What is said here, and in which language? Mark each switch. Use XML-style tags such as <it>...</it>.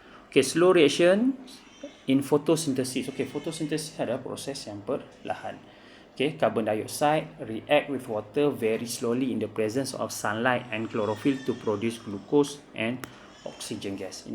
<en>Okay, slow reaction in photosynthesis.</en> <ms>Okay, photosynthesis adalah proses yang perlahan.</ms> <en>Okay, carbon dioxide react with water very slowly in the presence of sunlight and chlorophyll to produce glucose and oxygen gas.</en>